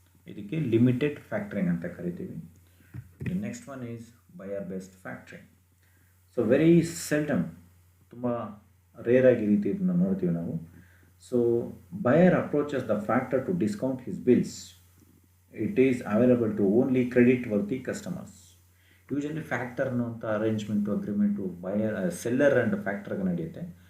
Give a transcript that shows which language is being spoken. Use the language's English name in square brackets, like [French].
[Kannada] ಇದಕ್ಕೆ limited factoring ಅಂತ ಕರಿತೀವಿ. [English] The next one is buyer based factoring. [Kannada] So [English] very seldom, [Kannada] ತುಂಬ ರೇರ್ ಆಗಿ ರೀತಿ ಇದನ್ನು ನೋಡ್ತೀವಿ ನಾವು. [English] So buyer approaches the factor to discount his bills. It is available to only credit worthy customers. [Kannada] Usually ಫ್ಯಾಕ್ಟರ್ನು ಅಂತ ಅರೇಂಜ್ಮೆಂಟು ಅಗ್ರಿಮೆಂಟು ಸೆಲ್ಲರ್ ಆ್ಯಂಡ್ ಫ್ಯಾಕ್ಟರ್ಗೆ ನಡೆಯುತ್ತೆ.